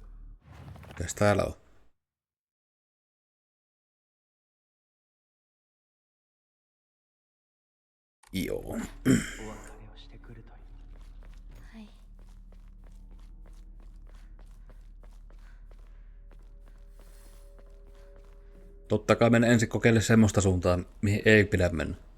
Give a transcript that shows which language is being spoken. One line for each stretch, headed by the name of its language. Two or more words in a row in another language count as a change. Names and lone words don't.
Finnish: Mitäs täällä on? Joo.
Japanese: お別れをしてくるといい。はい。
Finnish: Totta kai mennä ensin kokeile semmoista suuntaa, mihin ei pidä mennä.